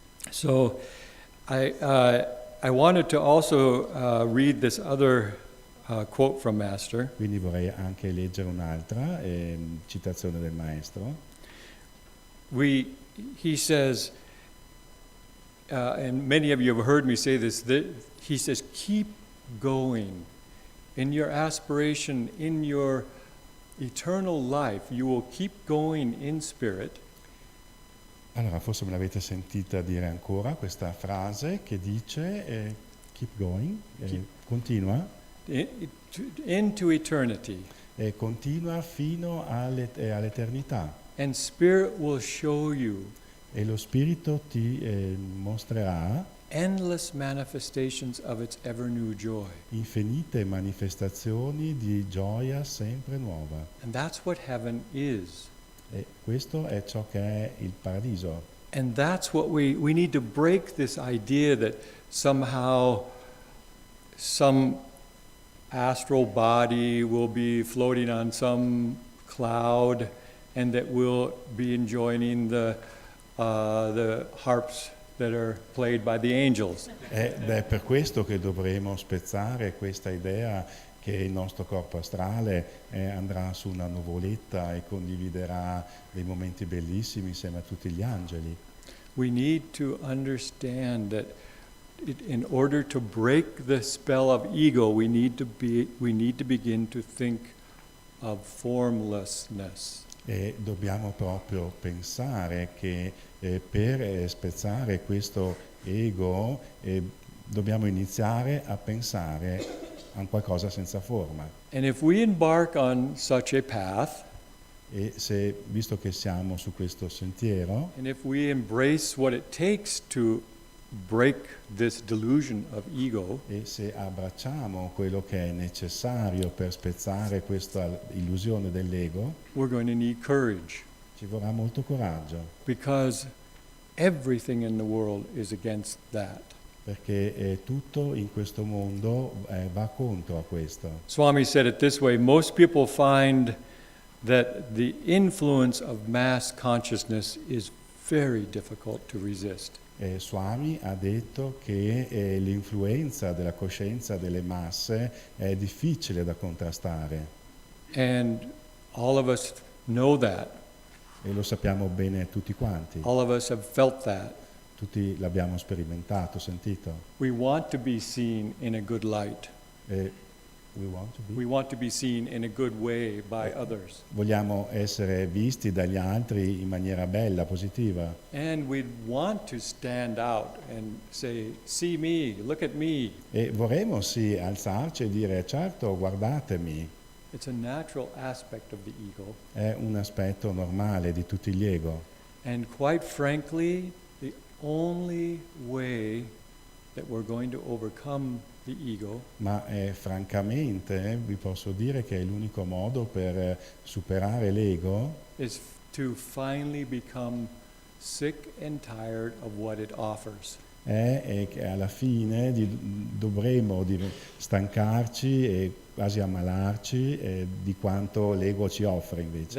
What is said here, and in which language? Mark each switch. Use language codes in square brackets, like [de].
[en] So I wanted to also read this other quote from Master. [it] Quindi vorrei anche leggere un'altra citazione del maestro. [en] He says, and many of you have heard me say this, he says, keep going. In your aspiration, in your eternal life, you will keep going in spirit. [it] Allora, forse me l'avete sentita dire ancora questa frase che dice [en] keep going, [it] continua, [en] Into eternity. [it] E continua fino all'eternità. [en] And spirit will show you [it] E lo spirito ti mostrerà [en] endless manifestations of its ever new joy. [it] infinite manifestazioni di gioia sempre nuova. [en] And that's what heaven is. [it] E questo è ciò che è il paradiso. [en] And that's what we need to break this idea that somehow some astral body will be floating on some cloud and that we'll be enjoying the harps that are played by the angels. [it] Ed è per questo che dovremo spezzare questa idea che il nostro corpo astrale andrà su una nuvoletta e condividerà dei momenti bellissimi insieme a tutti gli angeli. [en] We need to understand that in order to break the spell of ego, we need to begin to think of formlessness. [it] E dobbiamo proprio pensare che per spezzare questo ego dobbiamo iniziare a pensare a qualcosa senza forma. [en] And if we embark on such a path, [it] E se, visto che siamo su questo sentiero, [en] and if we embrace what it takes to break this delusion of ego, [it] e se abbracciamo quello che è necessario per spezzare questa illusione dell'ego, [en] we're going to need courage, [it] ci vorrà molto coraggio, [en] because everything in the world is against that. [it] perché tutto in questo mondo va contro a questo. [en] Swami said it this way: most people find that the influence of mass consciousness is very difficult to resist. [it] Swami ha detto che l'influenza della coscienza delle masse è difficile da contrastare, [en] And all of us know that. [it] e lo sappiamo bene tutti quanti, [en] All of us have felt that. [it] tutti l'abbiamo sperimentato, sentito. [en] We want to be seen in a good light. We want to be seen in a good way by others. [it] Vogliamo essere visti dagli altri in maniera bella, positiva, [en] And we want to stand out and say, see me, look at me. [it] e vorremmo sì alzarci e dire certo, guardatemi. [en] It's a natural aspect of the ego. [it] È un aspetto normale di tutti gli ego, [en] And quite frankly, the only way that we're going to overcome the ego [it] ma francamente vi posso dire che è l'unico modo per superare l'ego [en] is to finally become sick and tired of what it offers. [it] è che alla fine dovremo stancarci e quasi ammalarci di quanto l'ego ci offre invece.